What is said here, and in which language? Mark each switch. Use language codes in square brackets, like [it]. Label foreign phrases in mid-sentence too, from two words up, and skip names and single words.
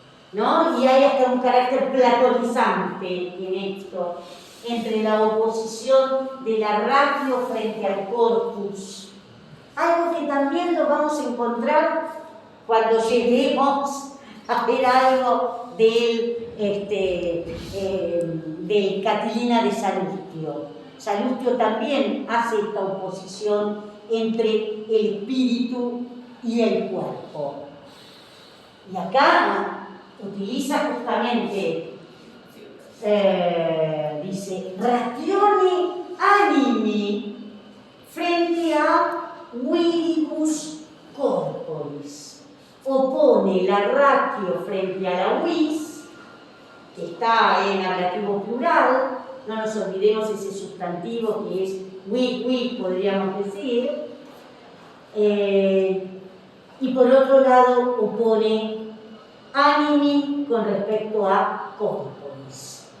[es] Y hay hasta un carácter platonizante en esto, entre la oposición de la ratio frente al corpus, algo que también lo vamos a encontrar cuando lleguemos a ver algo del Catilina de Salustio. Salustio también hace esta oposición entre el espíritu y el cuerpo. Y acá utiliza justamente, dice, [la] ratione animi [es] frente a [la] viribus corporis. [es] Opone la ratio frente a la vis, que está en ablativo plural, no nos olvidemos ese sustantivo que es vi, podríamos decir, y por otro lado opone animi con respecto a corporis.